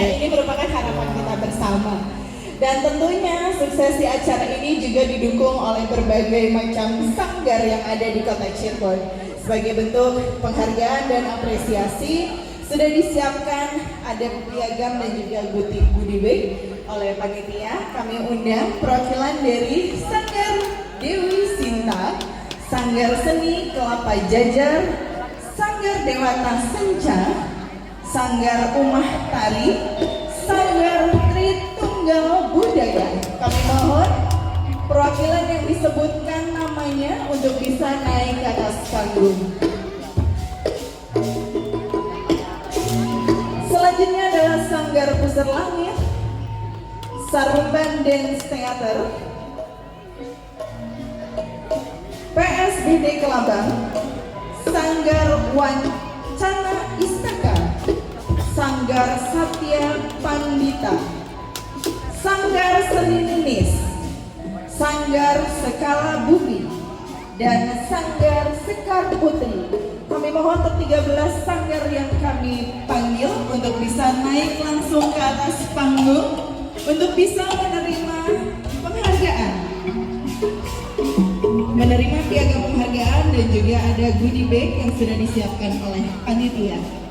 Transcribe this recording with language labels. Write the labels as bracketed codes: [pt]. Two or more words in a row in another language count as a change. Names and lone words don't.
[id] Ini merupakan harapan kita bersama. Dan tentunya suksesi acara ini juga didukung oleh berbagai macam sanggar yang ada di kota Cirebon. Sebagai bentuk penghargaan dan apresiasi, sudah disiapkan ada piagam dan juga [en] goodie bag [id] oleh panitia. Kami undang perwakilan dari Sanggar Dewi Sinta, Sanggar Seni Kelapa Jajar, Sanggar Dewata Senca, Sanggar Umah Tari, Sanggar Tritunggal Budaya. Kami mohon perwakilan yang disebutkan namanya untuk bisa naik ke atas panggung. Selanjutnya adalah Sanggar Pusar Langit, Sarumban Dance Theater, PSBD Kelabang, Sanggar Wancana Istaka, Sanggar Satya Pandita, Sanggar Seni Ninis, Sanggar Sekala Bumi, dan Sanggar Sekar Putri. Kami mohon untuk 13 sanggar yang kami panggil untuk bisa naik langsung ke atas panggung untuk bisa menerima penghargaan, menerima piagam penghargaan, dan juga ada [en] goodie bag [id] yang sudah disiapkan oleh panitia.